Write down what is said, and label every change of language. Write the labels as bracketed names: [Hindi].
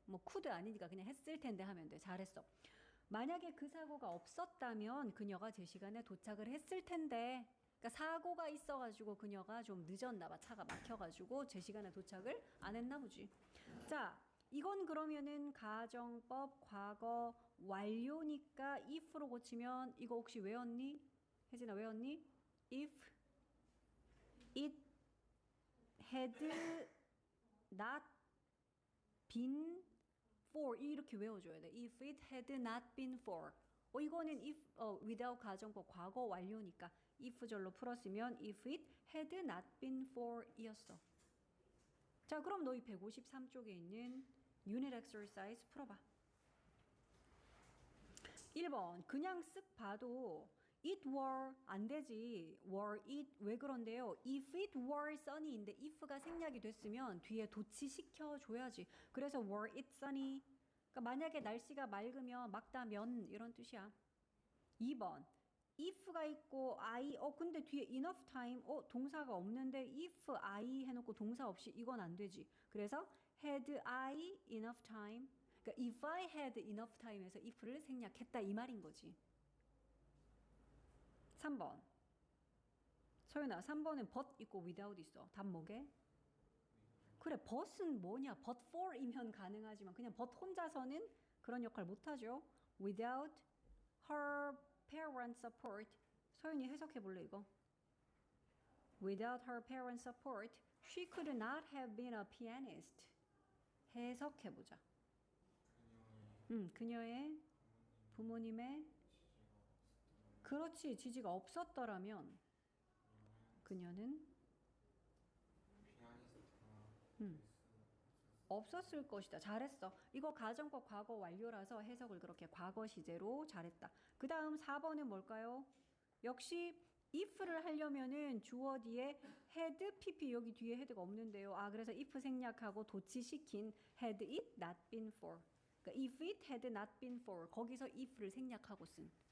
[Korean] 뭐 [English] could [Korean] 아니니까 그냥 했을 텐데 하면 돼. 잘했어. 만약에 그 사고가 없었다면 그녀가 제 시간에 도착을 했을 텐데. 그러니까 사고가 있어가지고 그녀가 좀 늦었나 봐. 차가 막혀가지고 제 시간에 도착을 안 했나 보지. 자, 이건 그러면은 가정법 과거 완료니까 if로 고치면 이거 혹시 외웠니? 혜진아 외웠니? [English] If it had not been for [Korean] 이렇게 외워줘야 돼. [English] If it had not been for. [Korean] 이거는 [English] if without [Korean] 가정법 과거 완료니까 [English] if절로 풀었으면 if it had not been for [Korean] 이었어. 자, 그럼 너희 153쪽에 있는 unit exercise 풀어봐. 1번 그냥 쓱 봐도 it were 안 되지. [English] were it [Korean] 왜 그런데요? [English] if it were sunny [Korean] 인데 if가 생략이 됐으면 뒤에 도치시켜 줘야지. 그래서 [English] were it sunny. [Korean] 그러니까 만약에 날씨가 맑으면 맑다면 이런 뜻이야. 2번 if가 있고 I 근데 뒤에 enough time 동사가 없는데 if I 해놓고 동사 없이 이건 안 되지. [English] 그래서 had I enough time. [Korean] 그러니까 [English] if I had enough time [Korean] 에서 if를 생략했다 이 말인 거지. 3번 소연아 3번은 but 있고 without 있어. 답 뭐게? 그래 but은 뭐냐? but for이면 가능하지만 그냥 but 혼자서는 그런 역할 못하죠. [English] without her parents support. [Korean] 소연이 해석해 볼래 이거? [English] Without her parents support, she could not have been a pianist. [Korean] 해석해 보자. 그녀의 부모님의 그렇지. 지지가 없었더라면 그녀는 그냥 있었구나. 음, 없었을 것이다. 잘했어. 이거 가정법 과거 완료라서 해석을 그렇게 과거 시제로 잘했다. 그 다음 4번은 뭘까요? 역시 if를 하려면은 주어 뒤에 had, pp 여기 뒤에 head가 없는데요. 아 그래서 [English] if [Korean] 생략하고 도치시킨 [English] had it not been for. [Korean] 그러니까 [English] if it had not been for [Korean] 거기서 if를 생략하고 쓴.